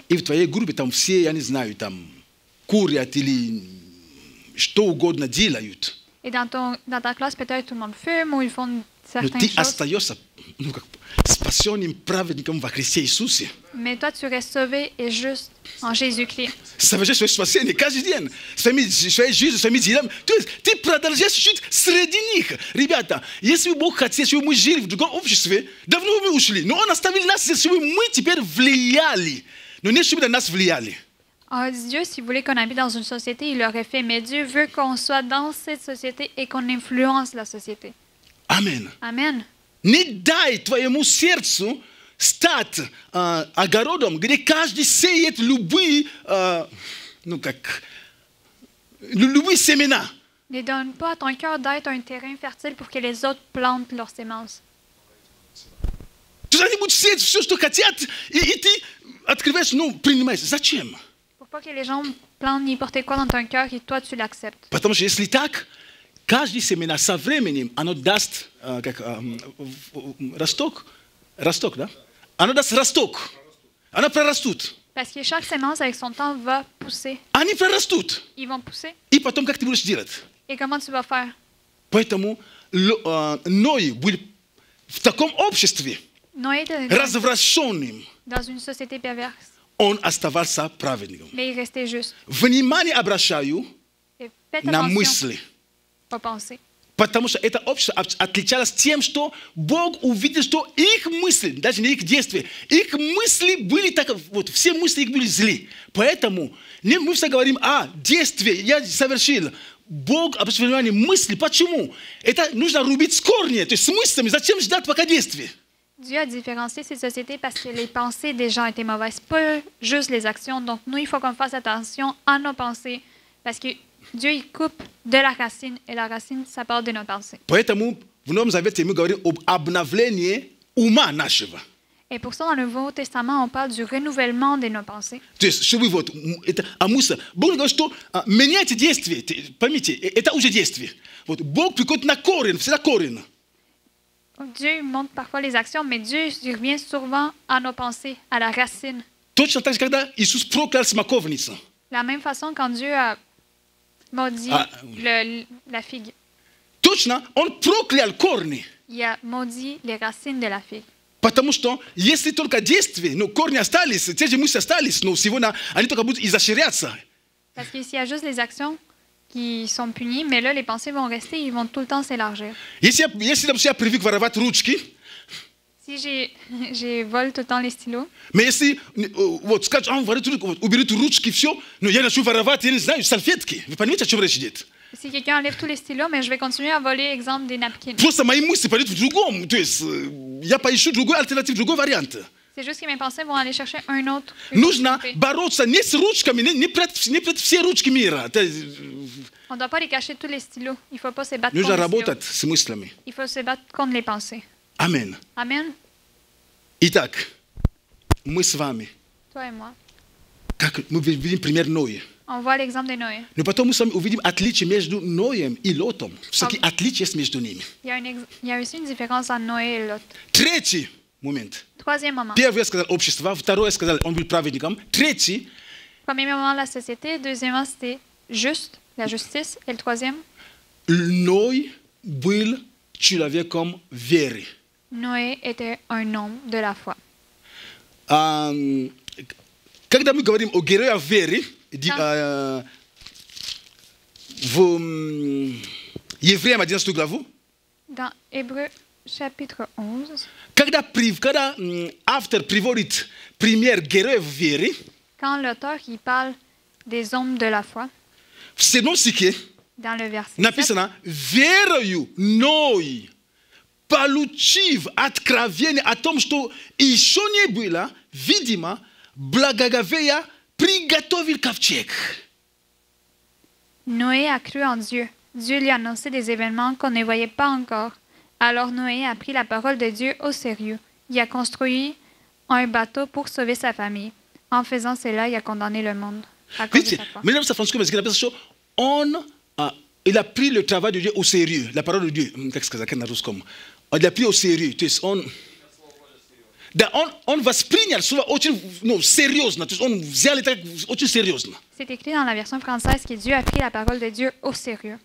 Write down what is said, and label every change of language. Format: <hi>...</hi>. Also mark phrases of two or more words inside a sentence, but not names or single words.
<ru>И в твоей группе там все, я не знаю, там курят или что угодно делают.</ru> <fr>Et dans ta classe, peut-être tout le monde fume ou ils font</fr> <ru>Но</ru> <fr>certaines</fr> <ru>ты</ru> <fr>choses.</fr> <ru>остаешься спасенным праведником во Христе Иисусе.</ru> <fr>Mais toi, tu restes sauvé et juste en Jésus-Christ.</fr> <ru>Совершаешь свое спасение каждый день. Своей жизнью, своими делами. То есть ты продолжаешь жить среди них. Ребята, если бы Бог хотел, чтобы мы жили в другом обществе, давно бы мы ушли. Но Он оставил нас, чтобы мы теперь влияли. Но не чтобы на нас влияли.</ru> <fr>Dieu, s'il voulait qu'on habite dans une société, il l'aurait fait. Mais Dieu veut qu'on soit dans cette société et qu'on influence la société. Amen. Amen.</fr> <ru>Не дай твоему сердцу стать огородом, где каждый сеет любые семена.</ru> <fr>Ne donne pas à ton cœur d'être un terrain fertile pour que les autres plantent leurs semences.</fr> <ru>То есть они будут сеять все, что хотят, и ты открываешь, принимаешь. Зачем?</ru> <fr>Pour pas que les gens plantent n'importe quoi dans ton cœur et toi, tu l'acceptes.</fr> <ru>Потому что если так, каждый семена со временем, оно даст росток, да? Оно даст росток. Оно прорастут.</ru> <fr>Parce que chaque sémence, avec son temps, va pousser.</fr> <ru>Они прорастут.</ru> <fr>Ils vont pousser.</fr> <ru>И потом как ты будешь делать?</ru> <fr>Et comment tu vas faire?</fr> <ru>Поэтому Ной был в таком обществе,</ru> <fr>Noé était</fr> <ru>развращенным.</ru> <fr>dans une société perverse,</fr> <ru>Он оставался праведником.</ru> <fr>mais il restait juste.</fr> <ru>Внимание обращаю</ru> <fr>Et faites</fr> <ru>на</ru> <fr>attention</fr> <ru>мысли.</ru> <fr>aux pensées.</fr> <ru>Потому что это общество отличалось тем, что Бог увидел, что их мысли, даже не их действия, их мысли были так, вот все мысли их были злы. Поэтому мы все говорим, действие я совершил. Бог обращает внимание мысли. Почему? Это нужно рубить с корнем, то есть с мыслями. Зачем ждать пока действие?</ru> <fr>Dieu a différencié ces sociétés parce que les pensées des gens étaient mauvaises, pas juste les actions. Donc nous, il faut qu'on fasse attention à nos pensées parce que Dieu, il coupe de la racine et la racine, ça part de nos pensées.</fr> <ru>Поэтому в Новом Завете мы говорим об обновлении ума нашего.</ru> <fr>Et pour ça, dans le Nouveau Testament, on parle du renouvellement de nos pensées.</fr> <ru>То есть, чтобы вот, это амуса. Бог говорит, что меняйте действие. Поймите, это уже действие. Вот, Бог приходит на корень, всегда корень.</ru> <fr>Dieu montre parfois les actions, mais Dieu il revient souvent à nos pensées, à la racine.</fr> <ru>Точно так же, когда Иисус проклял смоковницу.</ru> <fr>De la même façon, quand Dieu a maudit la figue,</fr> <ru>Точно, Он проклял корни.</ru> <fr>il a maudit les racines de la figue.</fr> <ru>Потому что если только действия, корни остались, те же мысли остались, но сегодня они только будут изощряться.</ru> <fr>Parce qu'ici, il y a juste les actions qui sont punies, mais là, les pensées vont rester, ils vont tout le temps s'élargir.</fr> <ru>Если, допустим, я привык воровать ручки,</ru> <fr>Si j'ai vole tout le temps les stylos,</fr> <ru>mais если вот скажешь, уберите ручки, все, но я начну воровать, я не знаю, салфетки. Вы понимаете, о чем речь идет?</ru> <fr>si quelqu'un enlève tous les stylos, mais je vais continuer à voler, exemple, des napkins.</fr> <ru>Просто мои мысли пойдут в другом. То есть я поищу другой альтернатив, другой вариант.</ru> <fr>C'est juste que mes pensées vont aller chercher une autre</fr> <ru>Нужно</ru> <fr>possibilité.</fr> <ru>бороться не с ручками, не прятать все ручки мира.</ru> <fr>On ne doit pas les cacher tous les stylos. Il ne faut pas se battre</fr> <ru>Нужно</ru> <fr>contre les stylos.</fr> <ru>работать с мыслями.</ru> <fr>Il faut se battre contre les pensées.</fr> <ru>Аминь.</ru> <fr>Amen.</fr> <ru>Итак, мы с вами,</ru> <fr>Toi et moi.</fr> <ru>как мы видим пример Ноя.</ru> <fr>On voit l'exemple de Noé.</fr> <ru>Но потом мы с вами увидим отличие между Ноем и Лотом. Все-таки отличие есть между ними.</ru> <fr>Il y a aussi une différence entre Noé et Lot.</fr> <ru>Третий момент.</ru> <fr>Troisième moment.</fr> <ru>Первый я сказал общество, второй я сказал он был праведником. Третий,</ru> <fr>Premier moment, la société. Deuxièmement, c'était juste, la justice. Et le troisième,</fr> <ru>Ной был человеком веры.</ru> <fr>Noé était un homme de la foi.</fr> <ru>Когда мы говорим о героях веры, в Евреям 11 главу,</ru> <fr>Dans Hébreux, chapitre 11,</fr> <ru>когда автор приводит пример героев веры,</ru> <fr>quand l'auteur il parle des hommes de la foi,</fr> <ru>в 7 стихе</ru> <fr>dans le verset 7,</fr> <ru>написано «Верою Ной, получив откровение о том, что еще не было, видимо, благоговея, приготовил ковчег».</ru> <fr>Noé a cru en Dieu. Dieu lui a annoncé des événements qu'on ne voyait pas encore. Alors Noé a pris la parole de Dieu au sérieux. Il a construit un bateau pour sauver sa famille. En faisant cela, il a condamné le monde à cause de</fr> <ru>Видите,</ru> <fr>sa foi.</fr> <ru>мне нравится французском языке написано, что</ru> <fr>il a pris le travail de Dieu au sérieux. La parole de Dieu. Qu'est-ce que c'est comme? Il a pris au sérieux. On va se plaindre souvent non sérieux.</fr> <ru>On взяли так очень серьезно.</ru> <fr>C'est écrit dans la version française que Dieu a pris la parole de Dieu au sérieux.</fr>